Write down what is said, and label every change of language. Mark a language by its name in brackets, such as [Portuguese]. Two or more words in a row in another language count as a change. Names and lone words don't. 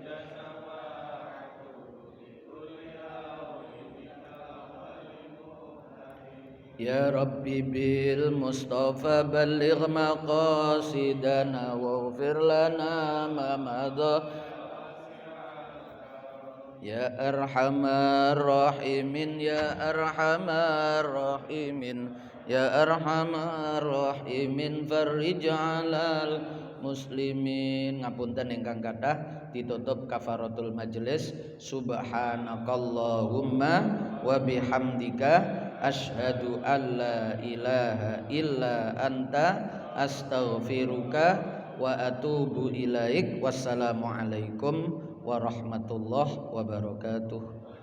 [Arabic] يا رب بالمصطفى بلغ مقاصدنا واغفر لنا ما مضى يا أرحم الراحمين يا أرحم الراحمين يا أرحم الراحمين فرج على المسلمين. [Javanese] Ngapunten ingkang kathah ditutup [Arabic] كفارة المجلس. سبحانك اللهم وبحمدك أشهد أن لا إله إلا أنت أستغفرك وأتوب إليك. والسلام عليكم ورحمة الله وبركاته.